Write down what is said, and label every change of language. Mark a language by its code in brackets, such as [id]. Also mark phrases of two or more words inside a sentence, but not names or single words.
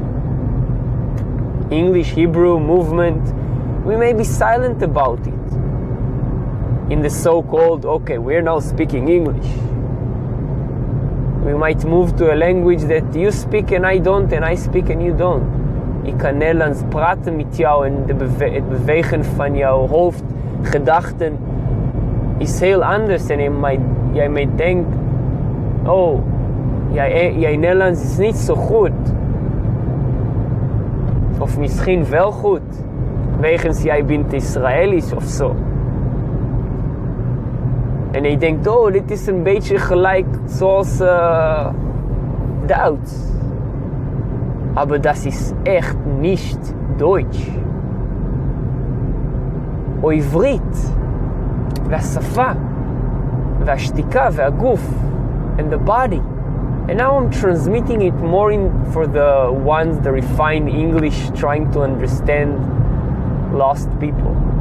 [en] English, Hebrew, movement. We may be silent about it in the so-called, okay, we're now speaking English. We might move to a language that you speak and I don't, and I speak and you don't. [nl] Ik kan Nederlands praten met jou en het bewegen van jouw hoofd, gedachten is heel anders. En jij mij denkt, oh, jij Nederlands is niet zo goed. Of misschien wel goed, wegens jij bent Israëlisch of zo. En je denkt, oh, dit is een beetje gelijk zoals Duits. [de] Aber das ist echt nicht Deutsch. [he] או עברית, והשפה, והשתיקה, והגוף, [en] and the body. And now I'm transmitting it more for the ones, the refined English, trying to understand lost people.